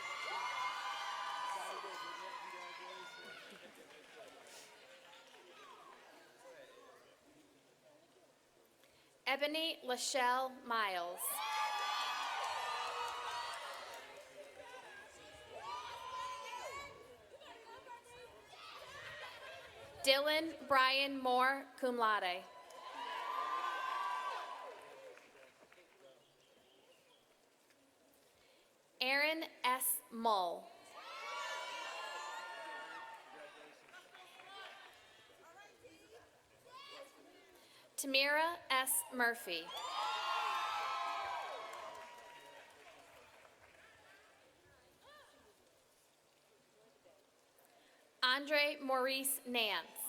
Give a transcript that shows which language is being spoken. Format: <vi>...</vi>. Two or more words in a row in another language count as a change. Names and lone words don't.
<en>Ebony Lachelle Miles. Dylan Brian Moore,</en> <la>cum laude.</la> <en>Aaron S. Mull. Tamira S. Murphy. Andre Maurice Nance.</en>